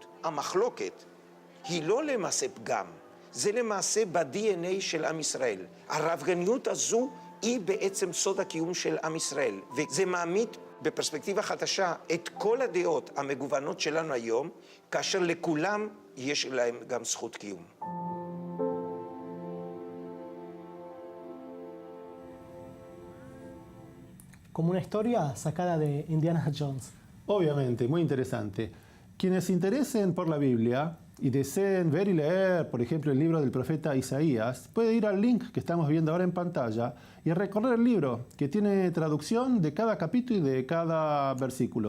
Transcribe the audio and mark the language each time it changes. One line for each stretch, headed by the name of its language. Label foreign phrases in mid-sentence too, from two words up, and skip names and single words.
Hebrew: המחלוקת היא לא למעשה פגם, זה למעשה ב-DNA של עם ישראל. הרבגניות הזו היא בעצם סוד הקיום של עם ישראל, וזה מעמיד בפרספקטיבה חדשה את כל הדעות המגוונות שלנו היום, כאשר לכולם יש להם גם זכות קיום.
Spanish: Como una historia sacada de Indiana Jones. Obviamente, muy interesante. Quienes se interesen por la Biblia y deseen ver y leer, por ejemplo, el libro del profeta Isaías, puede ir al link que estamos viendo ahora en pantalla y recorrer el libro, que tiene traducción de cada capítulo y de cada versículo.